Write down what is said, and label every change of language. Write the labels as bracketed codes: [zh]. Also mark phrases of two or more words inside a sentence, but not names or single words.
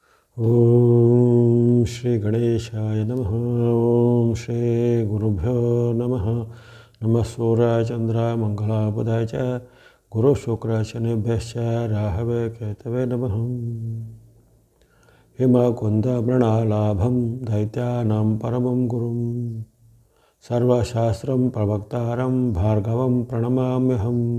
[sa] ಓಂ ಶ್ರೀ ಗಣೇಶಾಯ ನಮಃ. ಓಂ ಶ್ರೀ ಗುರುಭ್ಯೋ ನಮಃ. ನಮಃ ಸೂರ್ಯಾಯ ಚಂದ್ರಾಯ ಮಂಗಳಾಯ ಬುಧಾಯ ಚ ಗುರು ಶುಕ್ರ ಶನಿಭ್ಯಶ್ಚ ರಾಹವೇ ಕೇತವೇ ನಮಃ. ಹಿಮಕುಂದ ಮೃಣಾಲಾಭಂ ದೈತ್ಯಾನಾಂ ಪರಮಂ ಗುರುಂ ಸರ್ವಶಾಸ್ತ್ರಂ ಪ್ರವಕ್ತಾರಂ ಭಾರ್ಗವಂ ಪ್ರಣಮಾಮ್ಯಹಂ.